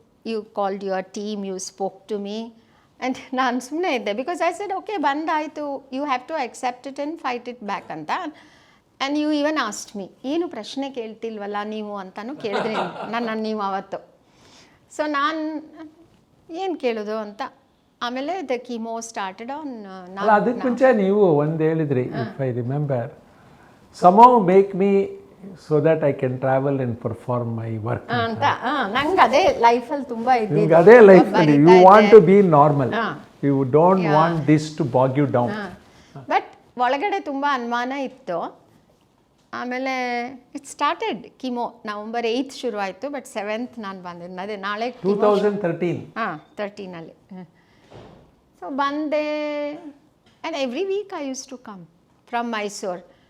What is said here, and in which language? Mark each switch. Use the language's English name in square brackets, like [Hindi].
[English] You called your team, you spoke to me, and [Kannada] ನಾನು ಸುಮ್ಮನೆ ಇದ್ದೆ. [English] Because I said, okay ಬಂದಾಯಿತು, you have to accept it and fight it back ಅಂತ. And you even asked me, [Kannada] ಏನು ಪ್ರಶ್ನೆ ಕೇಳ್ತಿಲ್ವಲ್ಲ ನೀವು ಅಂತಲೂ ಕೇಳಿದ್ರಿ ನಾನು ನೀವು ಅವತ್ತು. ಸೊ ನಾನು ಏನು ಕೇಳೋದು ಅಂತ. ಆಮೇಲೆ [English] The chemo started on. [Kannada] ಅದಕ್ಕೆ ಮುಂಚೆ ನೀವು ಒಂದು ಹೇಳಿದ್ರಿ, [English] if I remember, somehow make me so that I can travel and perform my work [Kannada] ಅಂತ. ನಂಗೆ ಅದೇ ಲೈಫಲ್ಲಿ ತುಂಬ ಇದ್ದಿದ್ದು. ಅದೇ ಲೈಫಲ್ಲಿ [English] you want to be normal, you don't want this to bog you down. [Kannada] But ಒಳಗಡೆ ತುಂಬ ಅನುಮಾನ ಇತ್ತು. [English] ಆಮೇಲೆ it started chemo November 8th [Kannada] ಶುರು ಆಯಿತು. ಬಟ್ 7th ನಾನು ಬಂದಿದ್ದೆ. ಅದೇ ನಾಳೆ 2013. 13ನಲ್ಲಿ. ಸೊ ಬಂದೆ. [English] And every week I use to come from Mysore.